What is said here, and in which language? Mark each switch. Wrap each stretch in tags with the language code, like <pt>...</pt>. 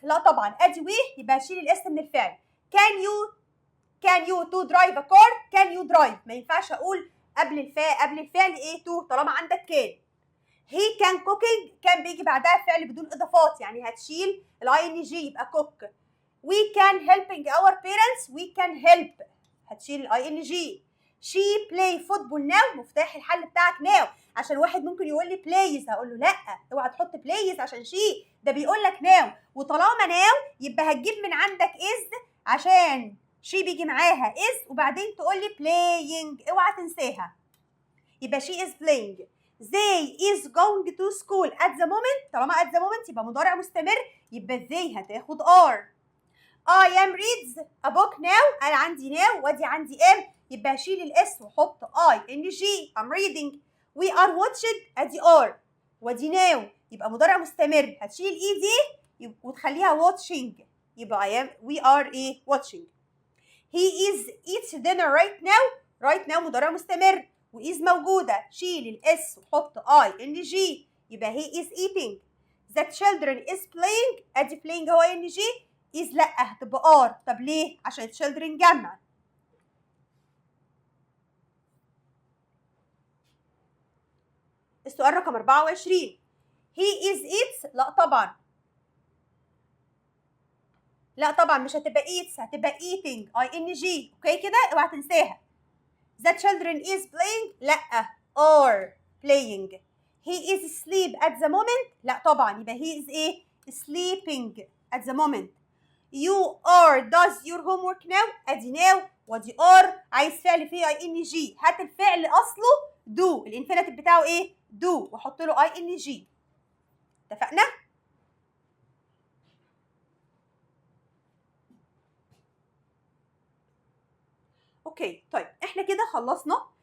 <ar>لا طبعا ادي we يبقى شيل الاس من الفعل.</ar> <en>can you to drive a car. can you drive</en> <ar>ما ينفعش اقول قبل الفعل ايه to طالما عندك كان.</ar> <en>he can cooking</en> <ar>كان بيجي بعدها فعل بدون اضافات، يعني هتشيل الاي ان جي يبقى cook.</ar> <en>we can helping our parents. we can help</en> <ar>هتشيل الاي ان جي.</ar> <en>she play football now.</en> <ar>مفتاح الحل بتاعك now، عشان واحد ممكن يقول لي plays، هقول له لا اوعى تحط plays عشان she ده بيقول لك now، وطالما now يبقى هتجيب من عندك is عشان she بيجي معاها is وبعدين تقول لي playing، اوعى تنساها. يبقى</ar> <en>she is playing. they is going to school at the moment.</en> <ar>طالما at the moment يبقى مضارع مستمر، يبقى they هتاخد are.</ar> <en>I am reads a book now.</en> <ar>انا عندي now وادي عندي am، يبقى هشيل الاس وحط I ان جي.</ar> <en>I'm reading. we are watched</en> <ar>ادي are وادي now، يبقى مضارع مستمر، هتشيل اي دي وتخليها watching، يبقى we are ايه؟ watching.</ar> <en>he is eats dinner right now.</en> <ar>right now مضارع مستمر وإيز موجودة، شيل الإس وحط I إن جي، يبقى</ar> <en>he is eating. the children is playing.</en> <ar>أدي playing هو إن جي، is لأ هتبقى are. طب ليه؟ عشان children جمع. السؤال رقم 24.</ar> <en>he is eats.</en> <ar>لا طبعا مش هتبقى eats، هتبقى eating I إن جي. أوكي كده؟ اوعى تنساها.</ar> <en>the children is playing. لأ are playing. he is asleep at the moment.</en> <ar>لا طبعا يبقى</ar> <en>he is ايه؟ sleeping at the moment. you are does your homework now.</en> <ar>ادي now ودي are، عايز فعل فيه اي ان جي، هات الفعل اصله do، الانفينيتيف بتاعه ايه؟ do واحط له اي ان جي. اتفقنا؟ اوكي طيب احنا كده خلصنا.</ar>